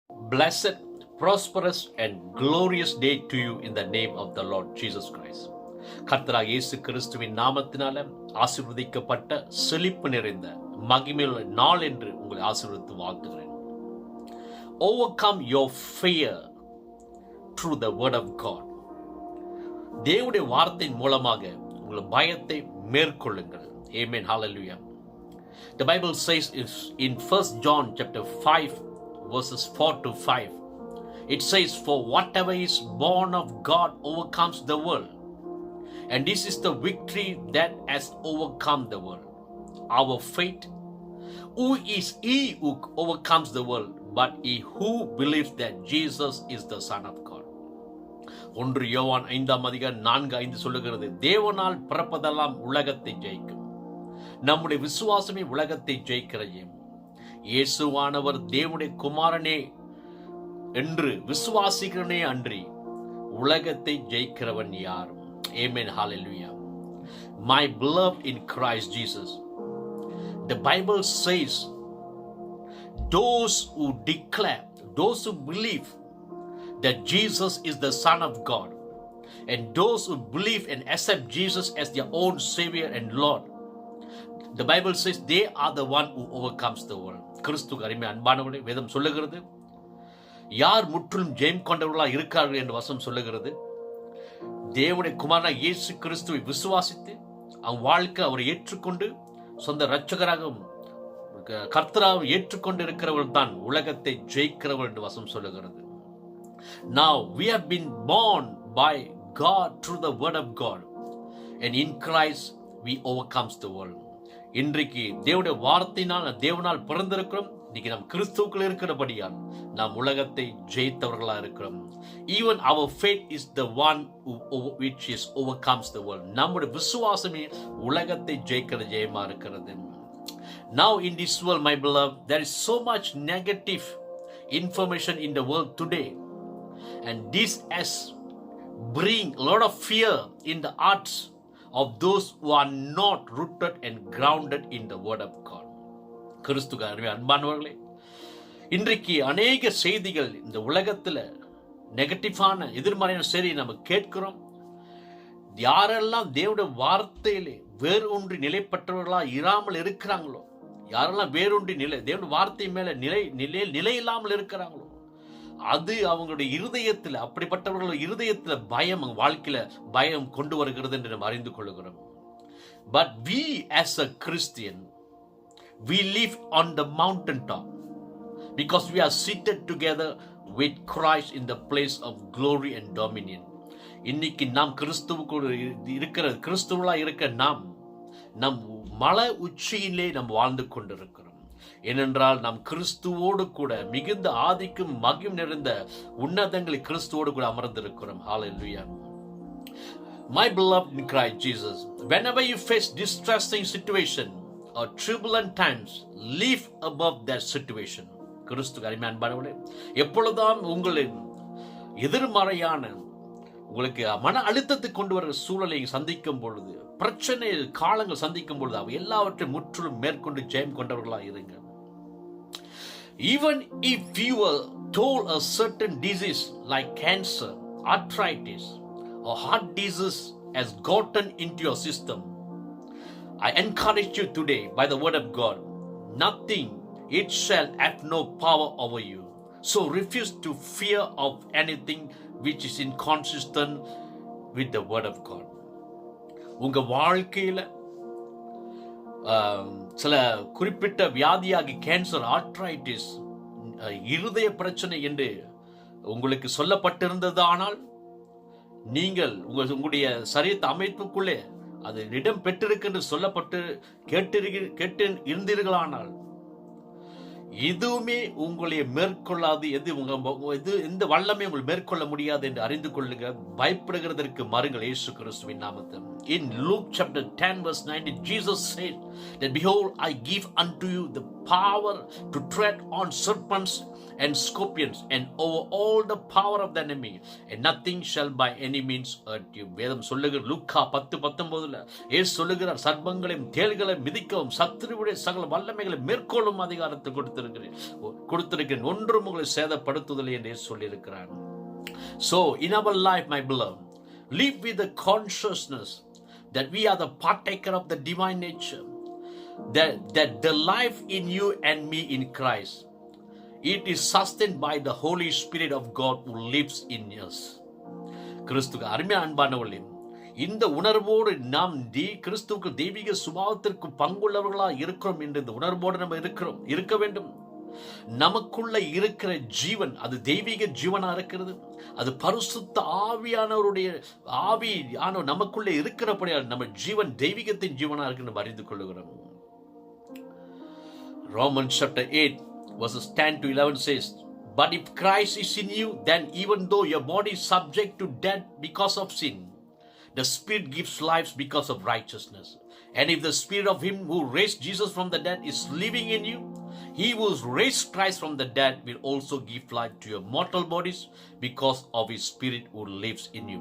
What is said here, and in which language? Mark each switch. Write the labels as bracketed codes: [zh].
[en] blessed, prosperous and glorious day to you in the name of the Lord Jesus Christ. [ta] கர்த்தராகிய இயேசு கிறிஸ்துவின் நாமத்தினால ஆசீர்வதிக்கப்பட்ட செழிப்பு நிறைந்த மகிமையுள்ள நாள் என்று உங்களை ஆசீர்வதித்து வாழ்த்துகிறேன். [en] Overcome your fear through the word of God. [ta] தேவனுடைய வார்த்தையின் மூலமாக உங்கள் பயத்தை மேற்கொள்ளுங்கள். [en] Amen. Hallelujah. The Bible says in 1 John chapter 5 verses 4 to 5. It says, for whatever is born of God overcomes the world. And this is the victory that has overcome the world, our faith. Who is he who overcomes the world but he who believes that Jesus is the Son of God? [ta] 1 யோவான் 5:4-5 சொல்லுகிறது, தேவனால் பிறப்பதெல்லாம் உலகத்தை ஜெயிக்கும். நம்முடைய விசுவாசமே உலகத்தை ஜெயிக்கிறதையும் இயேசுவானவர் தேவனுடைய குமாரனே என்று விசுவாசிக்கிறனே அன்றி உலகத்தை ஜெயிக்கிறவன் யார்? [en] Amen. Hallelujah. My beloved in Christ Jesus, the Bible says, those who declare, those who believe that Jesus is the Son of God, and those who believe and accept Jesus as their own Savior and Lord, the Bible says they are the one who overcomes the world. [ta] கிறிஸ்துவுக்கு அருமை அன்பானவர்களே, வேதம் சொல்லுகிறது, யார் முற்றிலும் ஜெயம் கொண்டவர்களாக இருக்கிறார்கள் என்று வசனம் சொல்லுகிறது. தேவனுடைய குமாரனாக இயேசு கிறிஸ்துவை விசுவாசித்து அவன் வாழ்க்கை அவரை ஏற்றுக்கொண்டு சொந்த இரட்சகராகவும் கர்த்தராகவும் ஏற்றுக்கொண்டு இருக்கிறவர்கள் தான் உலகத்தை ஜெயிக்கிறவர்கள் என்று வசனம் சொல்லுகிறது. [en] Now we have been born by God through the word of God, and in Christ we overcomes the world. [ta] இன்றைக்கு தேவனுடைய வார்த்தையினால் தேவனால் பிறந்திருக்கிறோம். இன்னைக்கு நாம் கிறிஸ்துவுக்குள் இருக்கிறபடியால் நாம் உலகத்தை ஜெயித்தவர்களா இருக்கிறோம். [en] Even our faith is the one which is overcomes the world. [ta] நம்முடைய விசுவாசமே உலகத்தை ஜெயிக்கிற ஜெயமா இருக்கிறது. [en] Now in this world, my beloved, there is so much negative information in the world today, and this has bring a lot of fear in the hearts of those who are not rooted and grounded in the word of God. [ta] கிறிஸ்துவுக்கு அன்பானவர்களே, இன்றைக்கு அநேக செய்திகள் இந்த உலகத்தில் நெகட்டிவான எதிர்மறையான செய்தி நம்ம கேட்கிறோம். யாரெல்லாம் தேவனுடைய வார்த்தையிலே வேரூன்றி நிலைப்பட்டவர்களா இராமல் இருக்கிறாங்களோ, யாரெல்லாம் வேரூன்றி தேவனுடைய வார்த்தை மேல நிலை இல்லாமல் இருக்கிறாங்களோ, அது அவங்களுடைய இருதயத்தில், அப்படிப்பட்டவர்கள் இருதயத்தில் பயம், வாழ்க்கையில பயம் கொண்டு வருகிறது என்று நாம் அறிந்து கொள்கிறோம். [en] But we as a Christian, we live on the mountaintop because we are seated together with Christ in the place of glory and dominion. [ta] இன்னைக்கு நாம் கிறிஸ்துவா இருக்க நாம் நம் மலை உச்சியிலே நாம் வாழ்ந்து கொண்டிருக்கிறோம். ஏனென்றால் நாம் கிறிஸ்துவோடு கூட மிகுந்த ஆதிக்கும் மகிம் நிறைந்த உன்னதங்களை கிறிஸ்துவோடு கூட அமர்ந்திருக்கிறோம். [en] Hallelujah. My beloved in Christ Jesus, whenever you face distressing situation or turbulent times, live above that situation. [ta] கிறிஸ்துவுக்கு அருமை அன்பானவர்களே, எப்பொழுதும் உங்களின் எதிர்மறையான உங்களுக்கு மன அழுத்தத்தை கொண்டு வர சூழலை சந்திக்கும் பொழுது, பிரச்சனை காலங்கள் சந்திக்கும் பொழுது, அவை எல்லாவற்றையும் முற்றிலும் மேற்கொண்டு ஜெயம் கொண்டவர்களாக இருங்க. [en] Even if you were told a certain disease like cancer, arthritis or heart disease has gotten into your system, I encourage you today by the word of God, nothing, it shall have no power over you. So refuse to fear of anything which is inconsistent with the word of God. [ta] உங்க வாழ்க்கையில சில குறிப்பிட்ட வியாதியாகி cancer, arthritis, இருதய பிரச்சனை என்று உங்களுக்கு சொல்லப்பட்டிருந்தது, ஆனால் நீங்கள் உங்களுடைய சரீரத்தை அமைப்புக்குள்ளே அது இடம் பெற்றிருக்கு சொல்லப்பட்டு கேட்டு இருந்தீர்களானால் எதுவுமே உங்களை மேற்கொள்ளாது, எந்த வல்லமே உங்களை மேற்கொள்ள முடியாது என்று அறிந்து கொள்ளுங்க. பயப்படுகிறதற்கு மறுங்கள் இயேசு கிறிஸ்துவின் நாமத்தில். [en] In Luke chapter 10 verse 19, Jesus said that behold, I give unto you the power to tread on serpents and scorpions and over all the power of the enemy, and nothing shall by any means hurt you. [ta] வேதம் சொல்லுகிற லூக்கா 10:19 இயேசு சொல்லுகிறார், சர்ப்பங்களையும் தேள்களையும் மிதிக்கவும் சத்துருவுடைய சகல வல்லமைகளை மேற்கொள்ளும் அதிகாரத்தை கொடுத்திருக்கிறேன், ஒன்றும் உங்களை சேதப்படுத்துவதில்லை என்று இயேசு சொல்லியிருக்கிறார். [en] So in our life, my beloved, live with the consciousness that we are the partaker of the divine nature, that the life in you and me in Christ, it is sustained by the Holy Spirit of God who lives in us. [ta] கிறிஸ்துக்கு அருமையான அன்பானவர்களே, இந்த உணர்வோடு நாம் கிறிஸ்துவுக்கு தெய்வீக சுபாவத்திற்கு பங்குள்ளவர்களாக இருக்கிறோம் என்ற இந்த உணர்வோடு நம்ம இருக்க வேண்டும். நமக்குள்ள இருக்கிற ஜீவன் அது தெய்வீக ஜீவனா இருக்கிறது. அது பரிசுத்த ஆவியானவருடைய நமக்குள்ள இருக்கிறபடியால் நம்ம ஜீவன் தெய்வீகத்தின் ஜீவனா இருக்கு நம்ம அறிந்து கொள்ளுகிறோம். [en] Romans chapter 8 verses 10 to 11 says, but if Christ is in you, then even though your body is subject to death because of sin, the Spirit gives life because of righteousness. And if the Spirit of Him who raised Jesus from the dead is living in you, He who raised Christ from the dead will also give life to your mortal bodies because of His Spirit who lives in you.